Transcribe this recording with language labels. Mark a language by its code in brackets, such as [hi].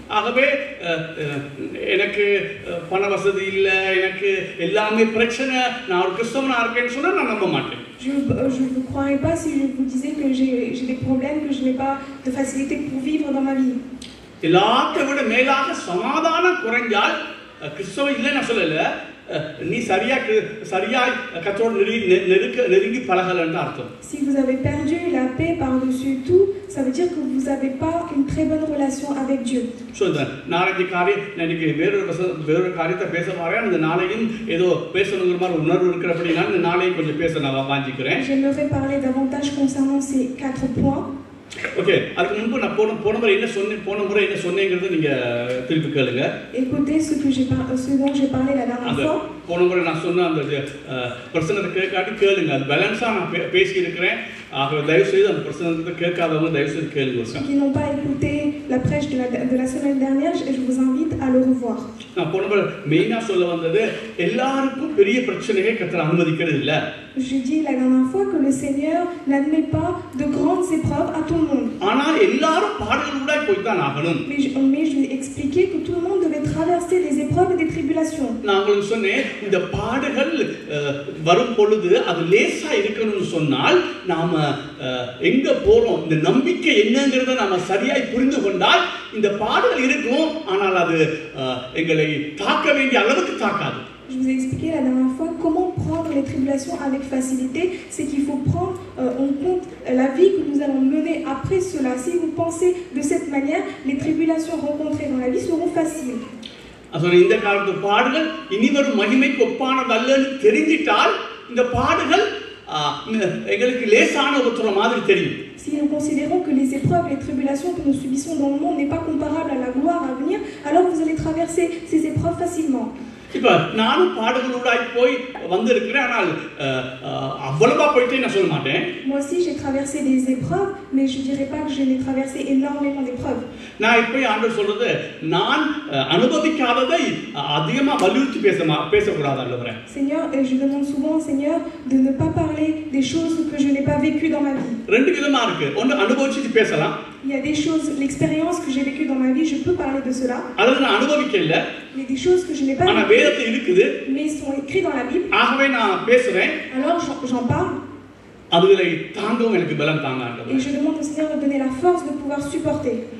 [ta] ஆகவே எனக்கு பண வசதி இல்ல, எனக்கு எல்லாமே பிரச்சனை, நான் ஒரு கிறிஸ்தவனா இருக்கேன்னு சொன்னா நான் நம்ப மாட்டேன். [fr] Je ne vous croirais pas si je vous disais que j'ai des problèmes, que je n'ai pas de facilité pour vivre dans ma vie. [ta] எல்லாத்தை விட மேலாக சமாதானம் குறைஞ்சால் கிறிஸ்தவம் இல்லை நான் சொல்லல, நீ சரியாய் கர்த்தரோடு நெருங்கி பழகலன்னு அர்த்தம். [fr] Si vous avez perdu la paix par-dessus tout, ça veut dire que vous n'avez pas une très bonne relation avec Dieu. [ta] நாளைக்கு காரியம் இன்னைக்கு வேறொரு காரியத்தை பேச வரேன், அந்த நாளையும் ஏதோ பேசணுங்கிற மாதிரி உணர்வு இருக்கிறபடினா இந்த நாளையும் கொஞ்சம் பேச நான் வாஞ்சிக்கிறேன். [fr] J'aimerais parler davantage concernant ces 4 points. [ta] Okay, அதுக்கு முன்பு நான் போன முறை என்ன சொன்னேங்கிறத நீங்க திருப்பி கேளுங்க. [fr] Écoutez ce dont j'ai parlé la dernière fois. [ta] போன முறை நான் சொன்ன அந்த பிரசனத்தை கேளுங்க, அது பேலன்ஸா நான் பேசி இருக்கிறேன். ஆகவே தயவு செய்து அந்த பிரசனத்தை கேட்காதவங்க தயவு செய்து கேளுங்க. [fr] Ceux qui n'ont pas écouté la prêche de la semaine dernière, je vous invite à le revoir. [ta] நான் போன முறை மெயினா சொல்ல வந்தது, எல்லாருக்கும் பெரிய பிரச்சனையை கர்த்தர் அனுமதிக்கிறது இல்ல. [fr] J'ai dit la dernière fois que le Seigneur n'admet pas de grandes épreuves à tout le monde. [ta] ஆனால் எல்லாரும் பாடுகளூடாய் போய் தான் ஆகணும். [fr] Mais je vais expliquer que tout le monde devait traverser des épreuves et des tribulations. [ta] நான் உங்களுக்கு சொன்னேன், இந்த பாடுகள் வரும் பொழுது அது லேசா இருக்கணும்னு சொன்னால் நாம எங்க போறோம், இந்த நம்பிக்கை என்னங்கிறத நாம சரியாய் புரிந்து கொண்டால் இந்த பாடுகள் இருக்கும், ஆனால் அது எங்களை தாக்க வேண்டிய அளவுக்கு தாக்காது. [fr] Je vous ai expliqué la dernière fois comment prendre les tribulations avec facilité. C'est qu'il faut prendre en compte la vie que nous allons mener après cela. Si vous pensez de cette manière, les tribulations rencontrées dans la vie seront faciles. [ta] இந்த காலத்து பாடுகள் இனி வரும் மகிமைக்கு ஒப்பானதல்லன்னு தெரிஞ்சிட்டால் இந்த பாடுகள் எங்களுக்கு லேசான ஒரு மாதிரி தெரியும். [fr] Si nous considérons que les épreuves et les tribulations que nous subissons dans le monde n'est pas comparable à la gloire à venir, alors vous allez traverser ces épreuves facilement. [ta] இப்ப நானும் பாடுகளூடாய் போய் வந்திருக்கிறேன், ஆனால் அவ்வளவா போயிட்டே நான் சொல்ல மாட்டேன். [fr] Moi aussi j'ai traversé des épreuves, mais je dirais pas que je n'ai traversé énormément d'épreuves. [ta] நான் இப்போ ஆண்டவர் சொல்றது, நான் அனுபவிக்காததை அதிகமா வலியுறுத்தி பேசக்கூடாது ஆண்டவரே. [fr] Seigneur, je demande souvent au Seigneur de ne pas parler des choses que je n'ai pas vécues dans ma vie. [ta] ரெண்டு விதமா இருக்கு, ஒன்னு அனுபவிச்சு பேசலாம். [fr] Il y a des choses, l'expérience que j'ai vécue dans ma vie, je peux parler de cela. [ta] அது நான் அனுபவிக்கல. [fr] Mais des choses que je n'ai pas [ta] ஆனா வேதத்துல இருக்குது, [fr] mais ils sont écrits dans la Bible. [ta] ஆகவே நான் பேசுறேன். [fr] Alors j'en parle. [ta] அதுகளை தாங்கவும் எனக்கு பலம் தாங்க ஆண்டவரே. [fr] Et je demande au Seigneur de donner la force de pouvoir supporter.